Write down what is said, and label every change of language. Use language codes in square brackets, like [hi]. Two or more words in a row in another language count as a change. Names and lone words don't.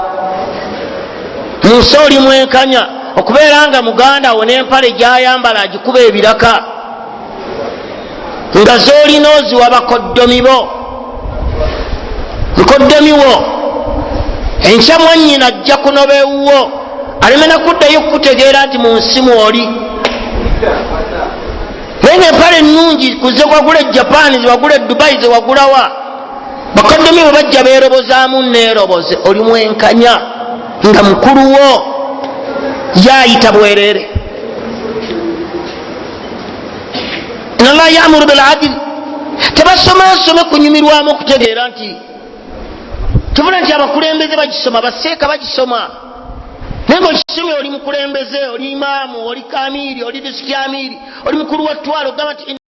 [lg] Mu nsi oli mwenkanya okubeera nga muganda wo n'empale gy'ayambala agikuba ebiraka, nga z'olina oziwa bakoddomi bo, mukoddomi wo enkya mwannyina ajja kunoba ewuwo, aleme nakuddayo kukutegeera nti mu nsi mw'oli. Naye ng'empale ennungi kuze wagula e Japan, ziwagula e Dubai, ziwagulawa, bakoddomi bwe bajja beerobozaamu neeroboze. Oli mwenkanya nga mukulu wo yayita bwerere. [ar] إن الله يأمر بالعدل, [lg] tebasoma kunyumirwamu okutegeera nti tubula nti abakulembeze bagisoma, baseeka bagisoma, naye ng'okisomye oli mukulembeze, oli imaamu, oli kamiri, oli disiki amiri, oli mukulu wa ttwalo, ogamba nti